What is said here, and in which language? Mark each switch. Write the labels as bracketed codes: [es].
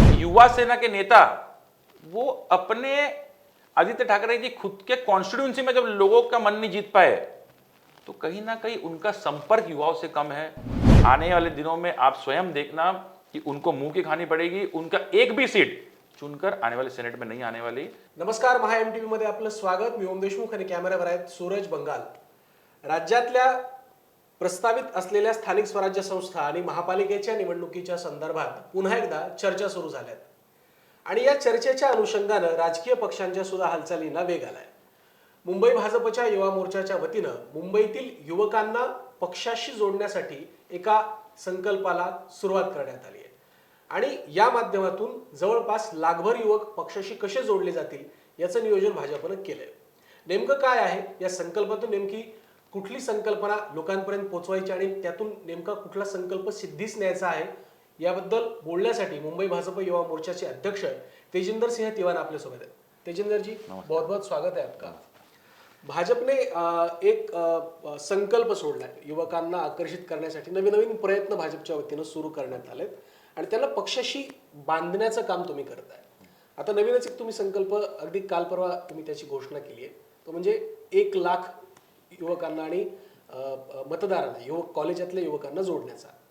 [hi] युवा सेना के नेता वो अपने आदित्य ठाकरे जी खुद के कॉन्स्टिट्यूंसी में जब लोगों का मन नहीं जीत पाए तो कहीं ना कहीं उनका संपर्क युवाओं से कम है। आने वाले दिनों में आप स्वयं देखना कि उनको मुंह की खानी पड़ेगी, उनका एक भी सीट चुनकर आने वाले सेनेट में नहीं आने वाली। [mr] नमस्कार, महा MTV मध्ये आपलं स्वागत। मी ओम देशमुख आणि कॅमेरावर आहेत सूरज बंगाल। राज्यातल्या प्रस्तावित असलेल्या स्थानिक स्वराज्य संस्था आणि महापालिकेच्या निवडणुकीच्या संदर्भात पुन्हा एकदा चर्चा सुरू झाल्यात आणि या चर्चेच्या अनुषंगाने राजकीय पक्षांच्या सुद्धा हालचालींना वेग आलाय। मुंबई भाजपच्या युवा मोर्चाच्या वतीनं मुंबईतील युवकांना पक्षाशी जोडण्यासाठी एका संकल्पाला सुरुवात करण्यात आली आहे आणि या माध्यमातून जवळपास लाखभर युवक पक्षाशी कसे जोडले जातील याचं नियोजन भाजपने केलंय। नेमकं काय आहे या संकल्पातून, नेमकी कुठली संकल्पना लोकांपर्यंत पोहोचवायची आणि त्यातून नेमका कुठला संकल्प सिद्धीस न्यायचा आहे याबद्दल बोलण्यासाठी मुंबई भाजप युवा मोर्चाचे अध्यक्ष तेजिंदर सिंह तिवान आपल्या सोबत आहेत। [hi] तेजिंदर जी, बहुत बहुत स्वागत है आपका। [mr] भाजपने एक संकल्प सोडलाय, युवकांना आकर्षित करण्यासाठी नवीन प्रयत्न भाजपच्या वतीनं सुरू करण्यात आलेत आणि त्याला पक्षाशी बांधण्याचं काम तुम्ही करताय। आता नवीनच एक तुम्ही संकल्प अगदी काल परवा तुम्ही त्याची घोषणा केली आहे, तो म्हणजे 1 लाख युवकांना आणि मतदारांना, युवक कॉलेजातल्या युवकांना जोडण्याचा।